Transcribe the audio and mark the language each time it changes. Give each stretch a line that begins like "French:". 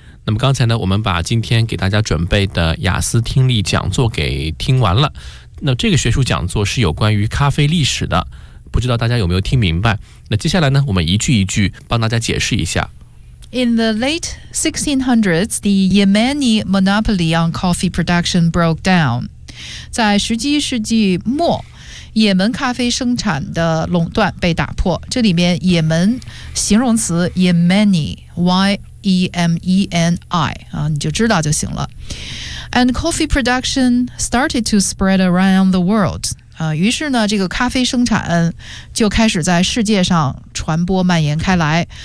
Chinese: 那么刚才呢，我们把今天给大家准备的雅思听力讲座给听完了。那这个学术讲座是有关于咖啡历史的，不知道大家有没有听明白？那接下来呢，我们一句一句帮大家解释一下。
English: In the late 1600s, the Yemeni monopoly on coffee production broke down.
Chinese: 在十七世纪末，也门咖啡生产的垄断被打破。这里面也门形容词 Yemeni, Y-E-M-E-N-I、你就知道就行了。
English: And coffee production started to spread around the world、
Chinese: 于是呢这个咖啡生产就开始在世界上传播蔓延开来。